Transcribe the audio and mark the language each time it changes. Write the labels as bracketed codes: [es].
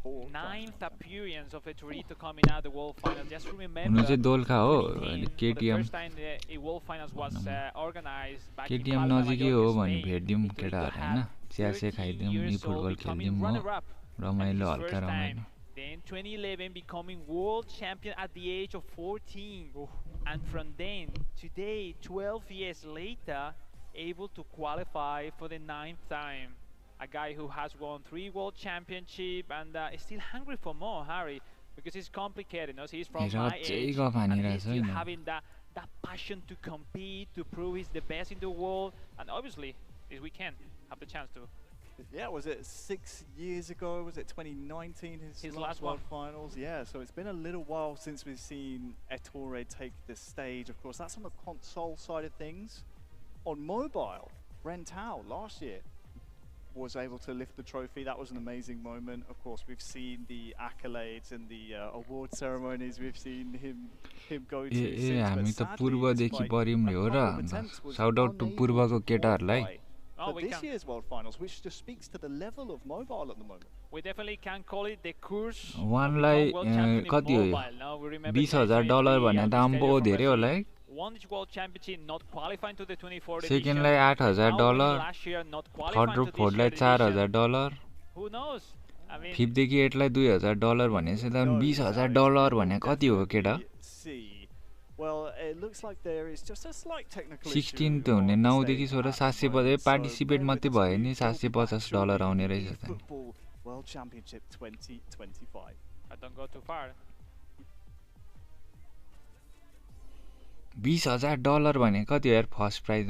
[en] 9th appearance of a Torito coming out the World Finals. Just remember, [ne] हुनु चाहिँ दोलखा हो अनि KTM. KTM नजिकै हो भने भेट्दियौँ केटाहरु हैन. चियासे खाइदियौँ, नि फुटबल खेल्दियौँ हो. रमाइलो हल्का रमाइलो. [en] Then 2011 becoming world champion at the age of 14. And from then, today, 12 years later, able to qualify for the 9th time. A guy who has won 3 world championships and is still hungry for more, Harry, because it's complicated. You know? So he's from my age, and he's still having that passion to compete, to prove he's the best in the world, and obviously, this weekend, have the chance to. Yeah, was it 6 years ago? Was it 2019? His last World Finals? Yeah, so it's been a little while since we've seen Ettore take the stage. Of course, that's on the console side of things. On mobile, Rentao last year was able to lift the trophy. That was an amazing moment. Of course, we've seen the accolades and the award ceremonies. We've seen him go to. [ne] हामी त पूर्वदेखि परिम रे हो र. [en] Shout out to [ne] पूर्वको केटाहरुलाई. [en] For this year's World Finals, which just speaks to the level of mobile at the moment. We definitely can call it the course. [ne] Oneलाई कति हो यो? $20,000 भने त आम्बो धेरै होला है. [en] Won this world championship, not qualifying to the 24th edition. [ne] Secondलाई $8,000. Third group fourthलाई $4,000. [en] Who knows? I mean, [ne] fifth देखि 8लाई $2,000 भनेपछि त $20,000 भने कति हो केटा? [en] Well, it looks like there is just a slight technical [ne] 16 त हुने 9 देखि 16 750 पार्टिसिपेट मात्रै भयो नि $750 आउने रहेछ त. [en] World Championship 2025. I don't go too far. [ne] $20,000 भने कति हो यार फर्स्ट प्राइज?